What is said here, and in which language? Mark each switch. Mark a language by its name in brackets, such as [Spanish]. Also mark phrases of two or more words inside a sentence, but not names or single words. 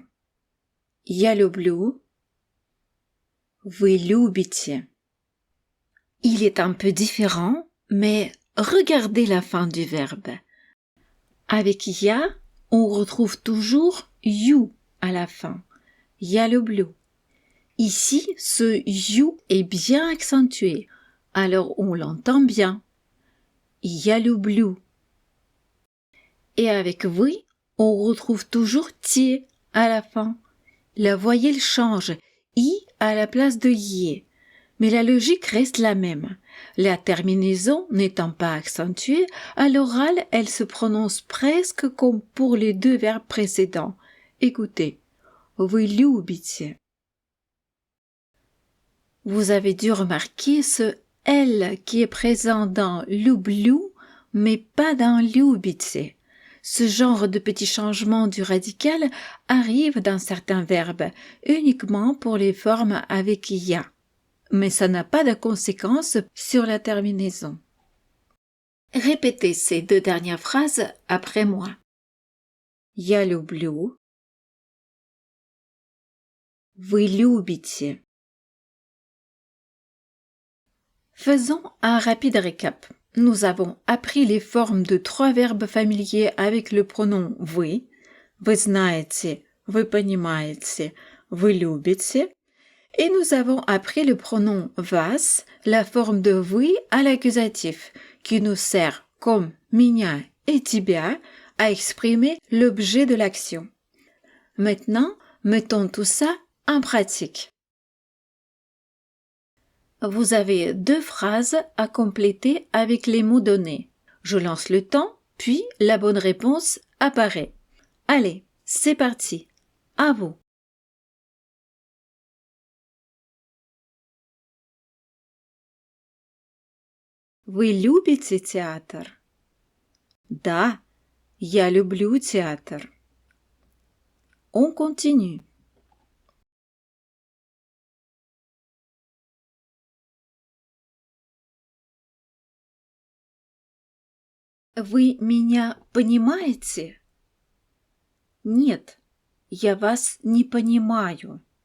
[Russian] Я люблю, вы любите. [French] Il est un peu différent, mais regardez la fin du verbe. Avec я, on retrouve toujours you à la fin. [Russian] Я люблю. [French] Ici, ce you est bien accentué, alors on l'entend bien. [Russian] Я люблю. [French] Et avec вы, on retrouve toujours tie à la fin. La voyelle change, i à la place de yé. Mais la logique reste la même. La terminaison n'étant pas accentuée, à l'oral, elle se prononce presque comme pour les deux verbes précédents. Écoutez. [Russian] Вы любите. [French] Vous avez dû remarquer ce L qui est présent dans люблю, mais pas dans любите. Ce genre de petit changement du radical arrive dans certains verbes, uniquement pour les formes avec ya. Mais ça n'a pas de conséquences sur la terminaison. Répétez ces deux dernières phrases après moi. [Russian] Я люблю. Вы любите. [French] Faisons un rapide récap. Nous avons appris les formes de 3 verbes familiers avec le pronom вы. [Russian] Вы знаете, вы понимаете, вы любите. [French] Et nous avons appris le pronom вас, la forme de вы à l'accusatif, qui nous sert, comme меня et тебя, à exprimer l'objet de l'action. Maintenant, mettons tout ça en pratique. Vous avez 2 phrases à compléter avec les mots donnés. Je lance le temps, puis la bonne réponse apparaît. Allez, c'est parti. À vous. [Russian] Вы любите театр? Да, я люблю театр. [French] On continue. [Russian] Вы меня понимаете? Нет, я вас не понимаю.